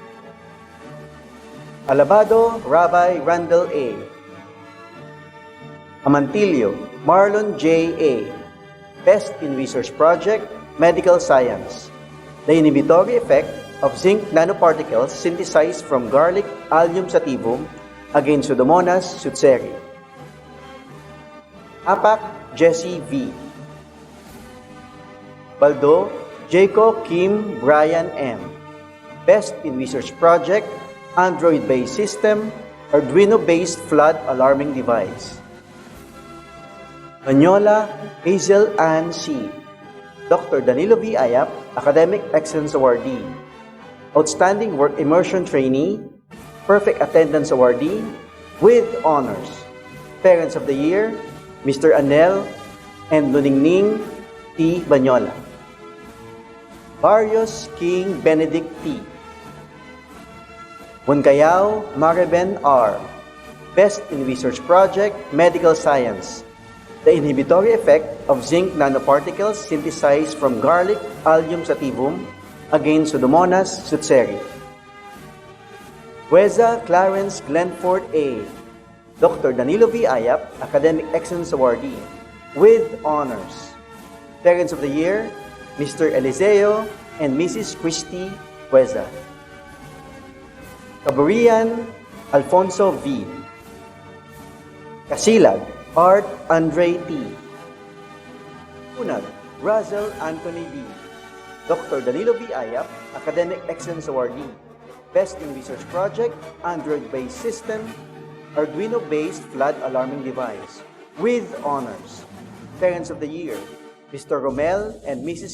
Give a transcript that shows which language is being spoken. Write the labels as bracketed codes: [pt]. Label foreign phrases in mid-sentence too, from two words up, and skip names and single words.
[en] Alabado Rabbi Randall A. Amantillo Marlon J. A. Best in Research Project, Medical Science. The inhibitory effect of zinc nanoparticles synthesized from garlic allium sativum against Pseudomonas sutseri. Apak Jesse V. Baldo Jacob Kim Brian M. Best in Research Project, Android-based system, Arduino-based flood alarming device. Manyola Hazel Ann C. Dr. Danilo V. Ayap, Academic Excellence Awardee. Outstanding Work Immersion Trainee, Perfect Attendance Awardee, with honors. Parents of the Year, Mr. Anel and Luningning T. Banyola. Barrios King Benedict T. Bunkayao Mareben R. Best in Research Project, Medical Science. The inhibitory effect of zinc nanoparticles synthesized from garlic allium sativum against Pseudomonas sutseri. Weza Clarence Glenford A. Dr. Danilo V. Ayap, Academic Excellence Awardee, with honors. Parents of the Year, Mr. Eliseo and Mrs. Christy Weza. Caburian Alfonso V. Kasilag Art Andre T. Unag Razel Anthony B. Dr. Danilo V. Ayap, Academic Excellence Awardee, Best in Research Project, Android-based system, Arduino-based flood alarming device, with honors. Parents of the Year, Mr. Romel and Mrs.